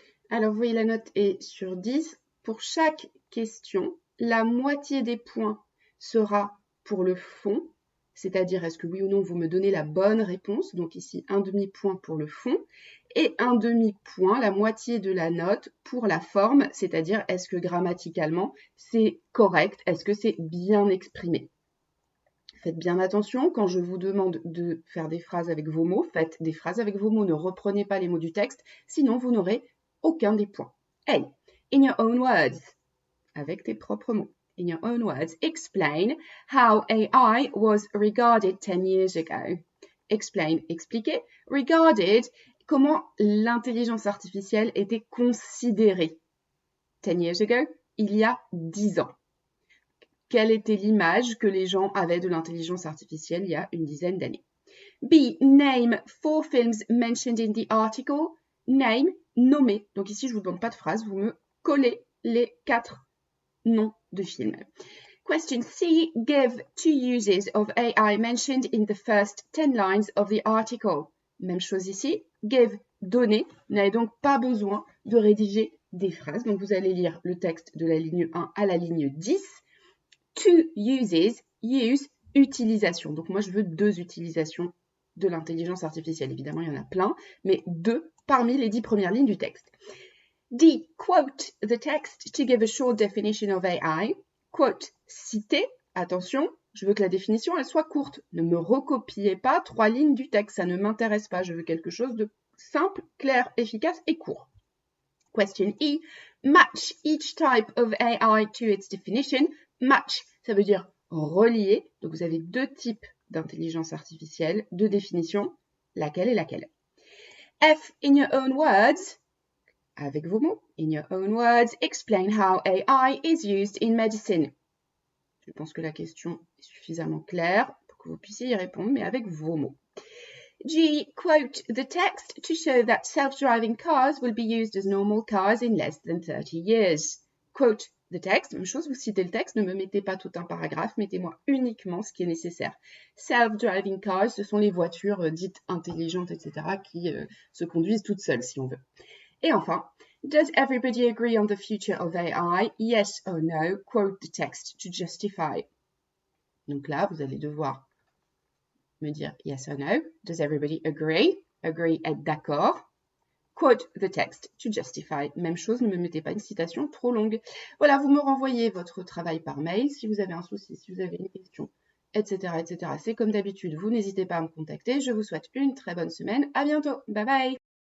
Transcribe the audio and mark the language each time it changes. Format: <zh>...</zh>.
<fr>Alors, vous voyez, la note est sur 10. Pour chaque question, la moitié des points sera pour le fond, c'est-à-dire est-ce que oui ou non vous me donnez la bonne réponse, donc ici un demi-point pour le fond, et un demi-point, la moitié de la note, pour la forme, c'est-à-dire est-ce que grammaticalement c'est correct, est-ce que c'est bien exprimé. Faites bien attention, quand je vous demande de faire des phrases avec vos mots, faites des phrases avec vos mots, ne reprenez pas les mots du texte, sinon vous n'aurez aucun des points.</fr> <en>Hey, in your own words,</en> <fr>avec tes propres mots.</fr> <en>In your own words, explain how AI was regarded 10 years ago. Explain,</en> <fr>expliquer. Regarded, comment l'intelligence artificielle était considérée.</fr> <en>10 years ago,</en> <fr>il y a 10 ans. Quelle était l'image que les gens avaient de l'intelligence artificielle il y a une dizaine d'années. B.</fr> <en>Name 4 films mentioned in the article. Name,</en> <fr>nommer. Donc ici, je ne vous demande pas de phrase, vous me collez les 4 noms de films. Question C.</fr> <en>Give 2 uses of AI mentioned in the first 10 lines of the article.</en> <fr>Même chose ici. Give, donner. Vous n'avez donc pas besoin de rédiger des phrases. Donc vous allez lire le texte de la ligne 1 à la ligne 10. 2 uses, use, utilisation. Donc moi, je veux 2 utilisations de l'intelligence artificielle. Évidemment, il y en a plein, mais 2 parmi les 10 premières lignes du texte. D.</fr> <en>Quote the text to give a short definition of AI. Quote,</en> <fr>citer. Attention, je veux que la définition, elle soit courte. Ne me recopiez pas 3 lignes du texte, ça ne m'intéresse pas. Je veux quelque chose de simple, clair, efficace et court. Question E.</fr> <en>Match each type of AI to its definition.</en> <fr>Match, ça veut dire relier. Donc, vous avez 2 types d'intelligence artificielle, 2 définitions, laquelle est laquelle.</fr> <en>F, in your own words,</en> <fr>avec vos mots.</fr> <en>In your own words, explain how AI is used in medicine.</en> <fr>Je pense que la question est suffisamment claire pour que vous puissiez y répondre, mais avec vos mots. G.</fr> <en>Quote the text to show that self-driving cars will be used as normal cars in less than 30 years. Quote the text,</en> <fr>même chose, vous citez le texte, ne me mettez pas tout un paragraphe, mettez-moi uniquement ce qui est nécessaire.</fr> <en>Self-driving cars,</en> <fr>ce sont les voitures dites intelligentes, etc., qui se conduisent toutes seules, si on veut. Et enfin,</fr> <en>does everybody agree on the future of AI? Yes or no? Quote the text to justify.</en> <fr>Donc là, vous allez devoir me dire</fr> <en>yes or no. Does everybody agree? Agree,</en> <fr>être d'accord.</fr> <en>Quote the text to justify.</en> <fr>Même chose, ne me mettez pas une citation trop longue. Voilà, vous me renvoyez votre travail par mail si vous avez un souci, si vous avez une question, etc., etc. C'est comme d'habitude, vous n'hésitez pas à me contacter. Je vous souhaite une très bonne semaine. À bientôt.</fr> <en>Bye bye.</en>